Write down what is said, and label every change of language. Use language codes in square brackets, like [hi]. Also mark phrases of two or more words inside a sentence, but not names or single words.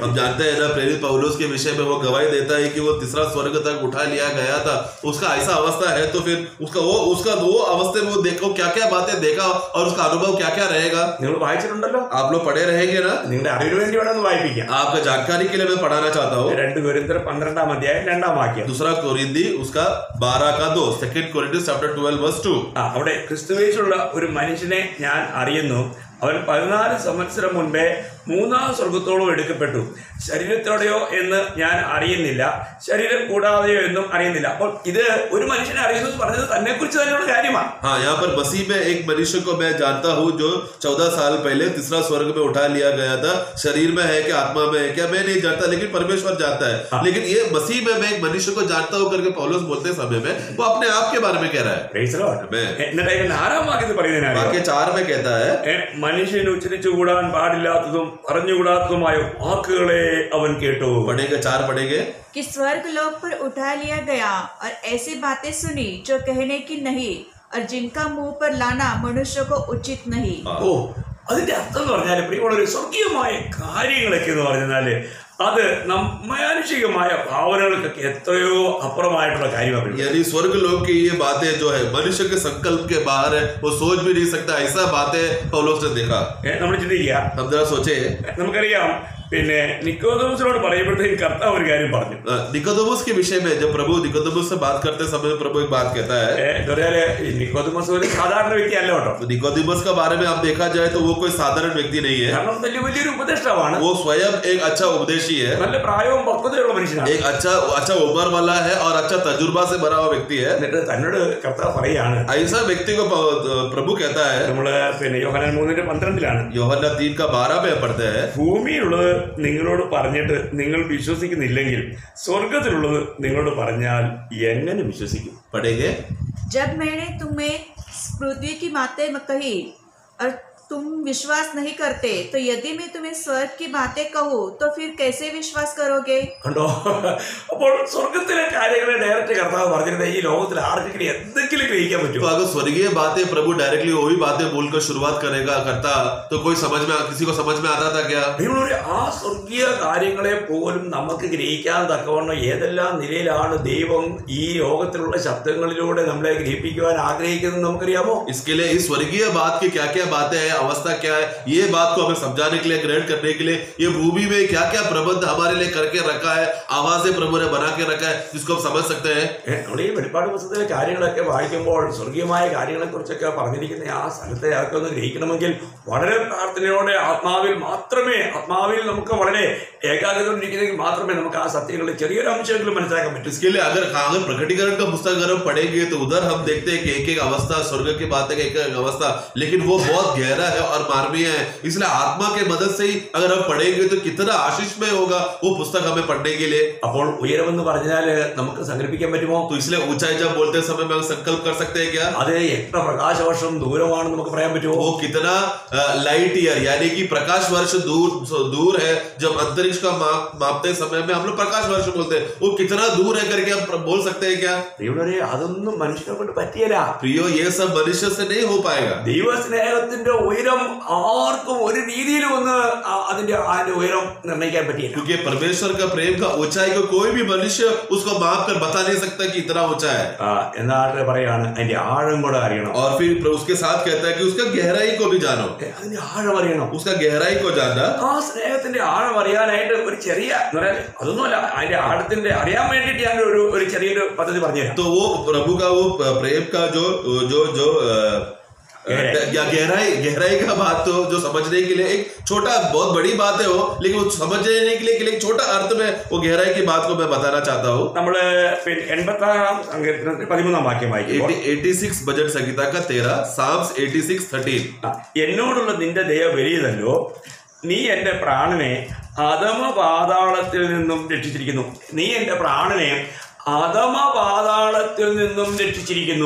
[hi] हम जानते हैं ना, प्रेरित पौलुस के विषय में वो गवाही देता है कि वो तीसरा स्वर्ग तक उठा लिया गया था। उसका ऐसा अवस्था है तो फिर उसका वो अवस्था में वो देखो क्या क्या बातें देखा और उसका अनुभव क्या क्या रहेगा। [ml] നിങ്ങൾ വായിച്ചിട്ടുണ്ടല്ലോ, [hi] आप लोग पढ़े रहेंगे ना, [ml] നിങ്ങളുടെ അറിവിന് വേണ്ടി വേണമെന്ന് വായിപ്പിക്കാം. [hi] आपका जानकारी के लिए मैं पढ़ाना चाहता हूँ। [ml] 2 കൊരിന്ത്യർ 12-ാം അധ്യായം 2-ാം വാക്യം. [hi] दूसरा कोरिन्थी उसका 12 2 कोरिन्थीस चैप्टर 12 verse 2। [ml] അവിടെ ക്രിസ്തുവേശുള്ള ഒരു മനുഷ്യനെ ഞാൻ അറിയുന്നു. അവൻ 14 സംവത്സരം മുൻപേ മൂന്നാം സ്വർഗത്തോളം എടുക്കപ്പെട്ടു. ശരീരത്തോടെയോ എന്ന് ഞാൻ അറിയുന്നില്ല, ശരീരം കൂടാതെയോ എന്നും അറിയുന്നില്ല. അപ്പോൾ ഇത് ഒരു മനുഷ്യനെ അറിയുന്നു പറഞ്ഞത് തന്നെ കുറിച്ച് തന്നെയുള്ള കാര്യമാണ്. [hi] हाँ, यहाँ पर मसीह में एक मनुष्य को मैं जानता हूँ जो 14 साल पहले तीसरा स्वर्ग में उठा लिया गया था। शरीर में है क्या, आत्मा में है क्या, मैं नहीं जानता, लेकिन परमेश्वर जानता है। लेकिन ये मसीह में मैं एक मनुष्य को जानता हूँ करके पौलुस बोलते समय में वो अपने आप के बारे में कह रहा है। [ml] എന്നിട്ട് 4-ാം വാക്യത്തിൽ പറയുന്നത് [hi] वाक्य 4 में कहता है, [ml] മനുഷ്യൻ ഉച്ചരിച്ചുകൂടാൻ പാടില്ലാത്തതും പറഞ്ഞുകൂടാത്തതുമായ വാക്കുകളെ അവൻ കേട്ടു. [hi] पढ़ेंगे 4 पढ़ेंगे कि स्वर्ग लोक पर उठा लिया गया और ऐसी बातें सुनी जो कहने की नहीं और जिनका मुंह पर लाना मनुष्य को उचित नहीं। [ml] ഓ, അതിന്റെ അർത്ഥം എന്ന് പറഞ്ഞാല് പ്രിയമുള്ളവരെ, സ്വർഗീയമായ കാര്യങ്ങളൊക്കെ എന്ന് പറഞ്ഞാല് അത് മാനുഷികമായ ഭാവനകൾക്കൊക്കെ എത്രയോ അപ്പുറമായിട്ടുള്ള കാര്യമാണ്. [hi] यानी स्वर्ग लोक की ये बातें जो है मनुष्य के संकल्प के बाहर है, वो सोच भी नहीं सकता। ऐसा बातें पौलुस ने देखा। [ml] നമ്മൾ ചിന്തിക്കുക, [hi] हम जरा सोचे, [ml] നമുക്കറിയാം പിന്നെ നിക്കോദോമസിനോട് പറയുമ്പോഴത്തേക്കും കർത്താവ് ഒരു കാര്യം പറഞ്ഞു. [hi] निकोदेमुस के विषय में जब प्रभु निकोदेमुस से बात करते समय प्रभु एक बात कहता है। [ml] നിക്കോദോമസ് ഒരു സാധാരണ വ്യക്തി അല്ല കേട്ടോ. [hi] निकोदेमुस के बारे में आप देखा जाए तो वो कोई साधारण व्यक्ति नहीं है। [ml] കാരണം വലിയൊരു ഉപദേഷ്ടാവാണ്. [hi] वो स्वयं एक अच्छा उपदेशी है, [ml] നല്ല പ്രായവും പക്വതയുള്ള മനുഷ്യനാണ്. [hi] एक अच्छा उम्र वाला है और अच्छा तजुर्बा से भरा हुआ व्यक्ति है। [ml] എന്നിട്ട് തന്നോട് കർത്താവ് പറയാണ്, [hi] ऐसा व्यक्ति को प्रभु कहता है। [ml] നമ്മള് പിന്നെ യോഹന്നാൻ 3:12 [hi] യോഹന്നാൻ 3:12 में पढ़ते हैं, [ml] ഭൂമിയിലുള്ളത് നിങ്ങളോട് പറഞ്ഞിട്ട് നിങ്ങൾ വിശ്വസിക്കുന്നില്ലെങ്കിൽ സ്വർഗത്തിലുള്ളത് നിങ്ങളോട് പറഞ്ഞാൽ എങ്ങനെ വിശ്വസിക്കും? [hi] पढ़ेंगे। जब मैंने तुम्हें पृथ्वी की बातें कही और तुम विश्वास नहीं करते तो यदि मैं तुम्हें स्वर्ग की बातें कहूँ तो फिर कैसे विश्वास करोगे? [ml] കണ്ടോ? അപ്പോൾ സ്വർഗത്തിലെ കാര്യങ്ങളെ ഡയറക്റ്റ് കർത്താവ് പറഞ്ഞിരുന്നത് ഈ ലോകത്തിൽ ആർക്കെങ്കിലും എന്തെങ്കിലും ഗ്രഹിക്കാൻ പറ്റും? [hi] तो अगर स्वर्गीय बातें प्रभु डायरेक्टली वही बातें बोलकर शुरुआत करता तो कोई किसी को समझ में आता था क्या? [ml] ആ സ്വർഗീയ കാര്യങ്ങളെ പോലും നമുക്ക് ഗ്രഹിക്കാൻ തക്കവണ്ണം ഏതെല്ലാം നിലയിലാണ് ദൈവം ഈ ലോകത്തിലുള്ള ശബ്ദങ്ങളിലൂടെ നമ്മളെ ഗ്രഹിപ്പിക്കുവാൻ ആഗ്രഹിക്കുന്നത് നമുക്കറിയാമോ? [hi] इसके लिए इस स्वर्गीय बात की क्या क्या बातें हैं, अवस्था क्या है, ये बात को हमें समझाने के लिए, ग्रहण करने के लिए ये भूमि में क्या क्या प्रबंध हमारे लिए करके रखा है, आवाजें प्रभु ने बना के रखा है, जिसको हम समझ सकते हैं। [ml] നമ്മൾ ഈ വെളിപ്പാട് പുസ്തകത്തിലെ കാര്യങ്ങളൊക്കെ വായിക്കുമ്പോൾ സ്വർഗീയമായ കാര്യങ്ങളെ കുറിച്ചൊക്കെ പറഞ്ഞിരിക്കുന്ന ആ സ്ഥലത്തെ അതൊക്കെ ഒന്ന് ഗ്രഹിക്കണമെങ്കിൽ വളരെ പ്രാർത്ഥനയോടെ ആത്മാവിൽ നമുക്ക് വളരെ ഏകാഗ്രതയോടിരിക്കുന്നെങ്കിൽ മാത്രമേ നമുക്ക് ആ സത്യങ്ങളുടെ ചെറിയൊരു अंशമെങ്കിലും മനസ്സിലാക്കാൻ പറ്റൂ. [hi] इसके लिए अगर प्रकटीकरण का पुस्तक अगर हम पढ़ेंगे तो उधर हम देखते हैं कि एक एक अवस्था स्वर्ग की बात है, एक एक अवस्था, लेकिन वो बहुत गहरा है और मार्मिक है। इसलिए आत्मा के मदद से ही अगर हम पढ़ेंगे तो कितना आशीषमय होगा वो पुस्तक हमें पढ़ने के लिए। [ml] അപ്പോൾ ഉയരമെന്ന് പറഞ്ഞാൽ നമുക്ക് സങ്കല്പിക്കാൻ പറ്റുമോ? [hi] तो इसलिए ऊंचाई जब बोलते समय में संकल्प कर सकते हैं क्या? [ml] അത് എത്ര പ്രകാശവർഷം ദൂരമാണെന്ന് നമുക്ക് പറയാൻ പറ്റുമോ? [hi] वो कितना [en] light year [hi] यानी कि प्रकाश वर्ष दूर है। जब अंतरिक्ष का मापते समय में हम लोग प्रकाश वर्ष बोलते हैं, वो कितना दूर है करके हम बोल सकते हैं क्या? [ml] പ്രിയമുള്ളവരെ, അതൊന്നും മനുഷ്യനെ കൊണ്ട് പറ്റിയല്ല. [hi] प्रियो, ये सब मनुष्य से नहीं हो पाएगा। [ml] ദൈവസ്നേഹത്തിന്റെ ഉയരം ആർക്കും ഒരു രീതിയിലും ഒന്ന് അതിന്റെ ഉയരം നിർണ്ണയിക്കാൻ പറ്റിയില്ല. [hi] क्योंकि परमेश्वर का प्रेम का ऊंचाई को कोई भी मनुष्य उसको माप कर बता नहीं सकता कि इतना ऊंचा है। [ml] എന്നാണ് പറയാണ് അതിന്റെ ആഴം കൂടെ അറിയണം. [hi] और फिर उसके साथ कहता है कि उसका गहराई को भी जानो, [ml] അതിന്റെ ആഴം അറിയണം. [hi] उसका गहराई को जानना। [ml] ആ സ്നേഹത്തിന്റെ ആഴം അറിയാനായിട്ട് ഒരു ചെറിയ അതൊന്നുമല്ല, അതിന്റെ ആഴത്തിന്റെ അറിയാൻ വേണ്ടിയിട്ട് ഞാൻ ഒരു ചെറിയൊരു പദ്ധതി പറഞ്ഞുതരാം. [hi] तो वो प्रभु का वो प्रेम का जो गहराई का बात तो जो समझने के लिए एक छोटा बहुत बड़ी बात है वो, लेकिन वो समझने के लिए एक छोटा अर्थ में वो गहराई की बात को मैं बताना चाहता हूँ। [ml] നമ്മള് 86 സങ്കീർത്തനത്തിൽ 13 വാക്യം വായിക്കുമ്പോൾ [hi] 86 भजन संहिता का 13 Psalms 86:13 [ml] എന്നോടുള്ള നിന്റെ ദയ വലിയതല്ലോ, നീ എന്റെ പ്രാണനെ അധമ പാതാളത്തിൽ നിന്നും രക്ഷിച്ചിരിക്കുന്നു. നീ എന്റെ പ്രാണനെ അധമ പാതാളത്തിൽ നിന്നും രക്ഷിച്ചിരിക്കുന്നു.